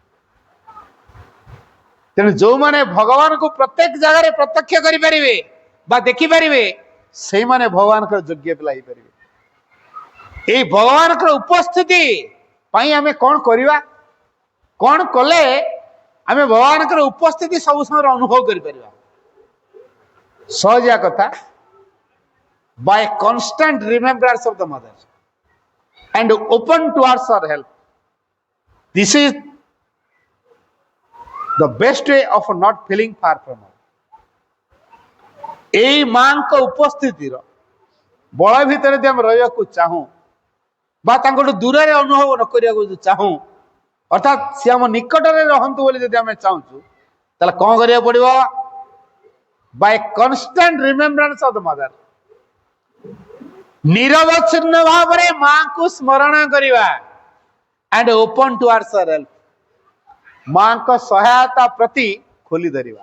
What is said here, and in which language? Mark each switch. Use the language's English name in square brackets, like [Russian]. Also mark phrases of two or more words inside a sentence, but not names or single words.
[Odia] ତେଣୁ ଯୋଉମାନେ ଭଗବାନଙ୍କୁ ପ୍ରତ୍ୟେକ ଜାଗାରେ ପ୍ରତ୍ୟକ୍ଷ କରିପାରିବେ ବା ଦେଖିପାରିବେ, ସେଇମାନେ ଭଗବାନଙ୍କର ଯୋଗ୍ୟ ପିଲା ହେଇପାରିବେ। ଏଇ ଭଗବାନଙ୍କର ଉପସ୍ଥିତି ପାଇଁ ଆମେ କଣ କରିବା? କଣ କଲେ ଆମେ ଭଗବାନଙ୍କର ଉପସ୍ଥିତି ସବୁ ସମୟରେ ଅନୁଭବ କରିପାରିବା? ସହଜିଆ କଥା, [English] by constant remembrance of the mother and open towards her help. This is the best way of not feeling far from her. [Odia] ଏଇ ମାଙ୍କ ଉପସ୍ଥିତିର ବଳ ଭିତରେ ଯଦି ଆମେ ରହିବାକୁ ଚାହୁଁ ବା ତାଙ୍କଠୁ ଦୂରରେ ଅନୁଭବ ନ କରିବାକୁ ଯଦି ଚାହୁଁ, ଅର୍ଥାତ୍ ସେ ଆମ ନିକଟରେ ରହନ୍ତୁ ବୋଲି ଯଦି ଆମେ ଚାହୁଁଛୁ, ତାହେଲେ କଣ କରିବାକୁ ପଡିବ? [English] by constant remembrance of the mother, [Odia] ନିରବଚ୍ଛିନ୍ନ ଭାବରେ ମାଙ୍କୁ ସ୍ମରଣ କରିବା, [English] and open towards her help, [Odia] ମାଙ୍କ ସହାୟତା ପ୍ରତି ଖୋଲି ଧରିବା।